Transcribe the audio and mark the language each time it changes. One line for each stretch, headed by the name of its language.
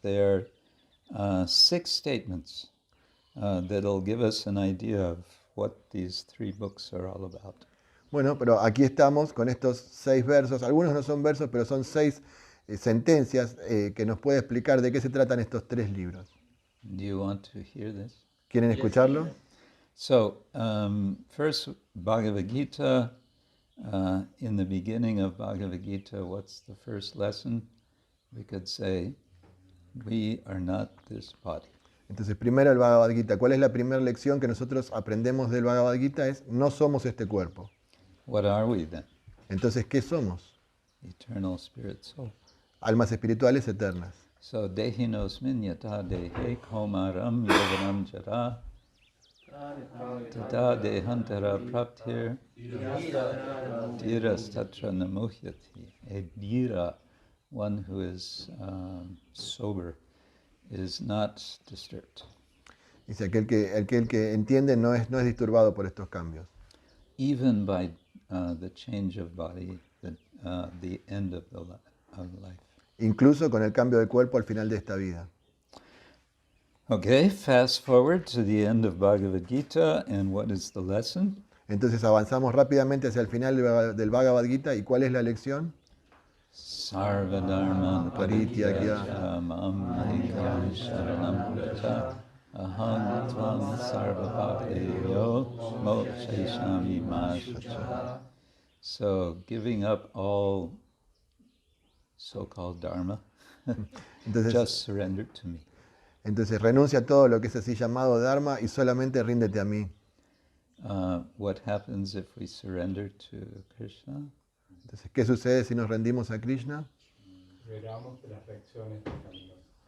English: They're 6 statements that'll give us an idea of what these 3 books are all about.
Spanish: Bueno, pero aquí estamos con estos 6 versos. Algunos no son versos, pero son 6 sentencias que nos puede explicar de qué se tratan estos 3 libros.
English: Do you want to hear this?
Spanish: ¿Quieren escucharlo?
English: So, first, Bhagavad Gita. In the beginning of Bhagavad Gita, what's the first lesson? We could say, we are not this body.
Spanish: Entonces, primero el Bhagavad Gita. ¿Cuál es la primera lección que nosotros aprendemos del Bhagavad Gita? Es, no somos este cuerpo.
English: What are we then?
Spanish: Entonces, ¿qué somos?
English: Eternal spirit soul.
Spanish: Almas espirituales eternas.
Sanskrit: So, dehinosmin yata dehe komaram yovanam jara tata dehantara praptir dhiras tatra namuhyati.
English: A dhira, one who is sober, is not disturbed.
Spanish: Dice, aquel que entiende no es disturbado por estos cambios.
English: Even by the change of body, the end of life.
Spanish: Incluso con el cambio de cuerpo al final de esta vida.
English: Okay, fast forward to the end of Bhagavad Gita, and what is the lesson?
Spanish: Entonces avanzamos rápidamente hacia el final del Bhagavad Gita. ¿Y cuál es la lección?
Sanskrit: Sarvadharman parityajya mam ekam sharanam vraja aham tvam sarvapapeyo mokshayishami ma shacha.
English: So, giving up all so-called dharma,
Spanish: Entonces,
English: just surrender to me.
Spanish: Entonces renuncia a todo lo que es así llamado Dharma y solamente ríndete a mí.
English: What happens if we surrender to Krishna?
Spanish: Entonces, ¿qué sucede si nos rendimos a Krishna? Liberamos de las reacciones pecaminosas.